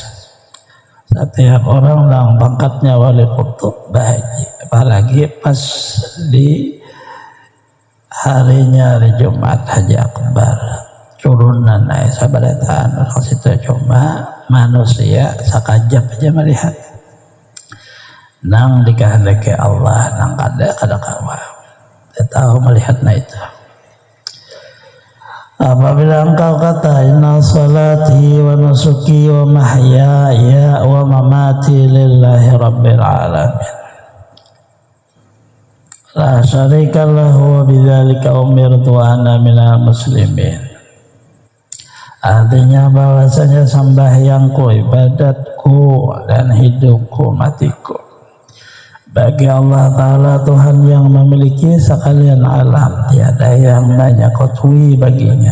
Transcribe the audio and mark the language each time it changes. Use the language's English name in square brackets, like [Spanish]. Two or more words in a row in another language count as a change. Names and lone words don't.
[Banjar] Setiap orang yang pangkatnya wali kutub bahagia, apalagi pas di harinya hari Jumat Haji Akbar turunan sabarataan orang situ cuma manusia sekajap aja melihat nang dikehendaki Allah nang kada kawa dia tahu melihatnya itu. [Malay] Apabila engkau kata [Arabic] إن صلاتي ونسكي ومحياي ومماتي لله رب العالمين لا شريك له وبذلك أمرت وأنا من المسلمين. [Malay] Artinya bahwasanya sembahyangku, ibadatku dan hidupku, matiku bagi Allah Ta'ala, Tuhan yang memiliki sekalian alam, tiada yang menyekutuai baginya.